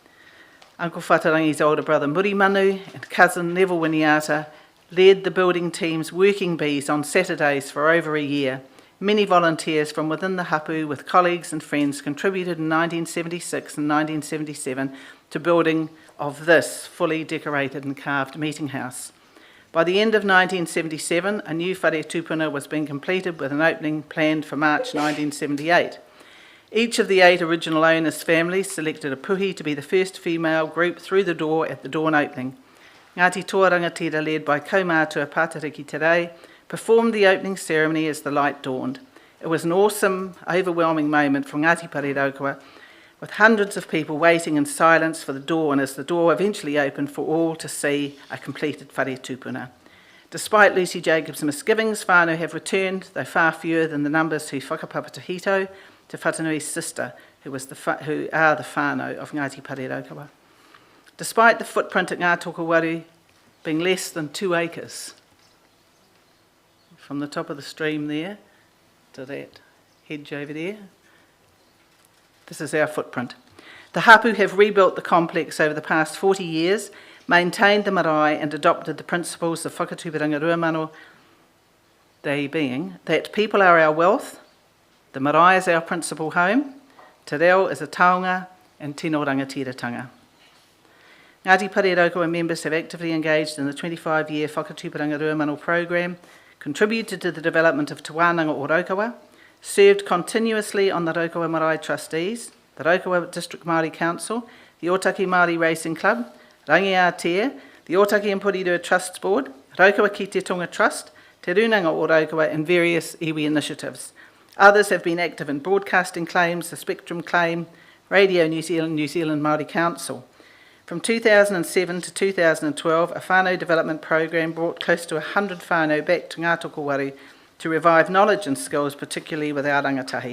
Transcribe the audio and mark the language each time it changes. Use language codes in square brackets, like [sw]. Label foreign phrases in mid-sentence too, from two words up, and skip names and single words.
[en] Uncle Whatarangi's older brother Murimanu and cousin Neville Winiata led the building team's working bees on Saturdays for over a year. Many volunteers from within the hapu with colleagues and friends contributed in 1976 and 1977 to building of this fully decorated and carved meeting house. By the end of 1977, a new [mi] whare tūpuna [en] was being completed with an opening planned for March 1978. Each of the 8 original owners' families selected a puhi to be the first female group through the door at the dawn opening. Ngāti Toa Rangatira, led by Kaumātua Pātariki Te performed the opening ceremony as the light dawned. It was an awesome, overwhelming moment for Ngāti Pariraukawa, with hundreds of people waiting in silence for the dawn as the door eventually opened for all to see a completed [mi] whare tūpuna. [en] Despite Lucy Jacobs' misgivings, whānau have returned, though far fewer than the numbers who whakapapatahito to Whatanui's sister, who are the whānau of Ngāti Pariraukawa. Despite the footprint at Ngā Tokowaru being less than 2 acres, from the top of the stream there to that hedge over there, this is our footprint. The hapu have rebuilt the complex over the past 40 years, maintained the marae and adopted the principles of whakatūpiranga ruamano, they being that people are our wealth, the marae is our principal home, [mi] te reo [en] is a taonga, and [mi] tino rangatiratanga. [en] Ngāti Pariraukawa members have actively engaged in the 25-year Whakatūpiranga Ruamano program, contributed to the development of Te Wānanga o Raukawa, served continuously on the Raukawa Marae Trustees, the Raukawa District Māori Council, the Otaki Māori Racing Club, Rangi Aotea, the Otaki and Porirua Trusts Board, Raukawa Ki Te Tonga Trust, Te Runanga o Raukawa, and various iwi initiatives. Others have been active in broadcasting claims, the Spectrum claim, Radio New Zealand Māori Council. From 2007 to 2012, a whānau development program brought close to 100 whānau back to Ngā Tokowaru to revive knowledge and skills, particularly with our rangatahi.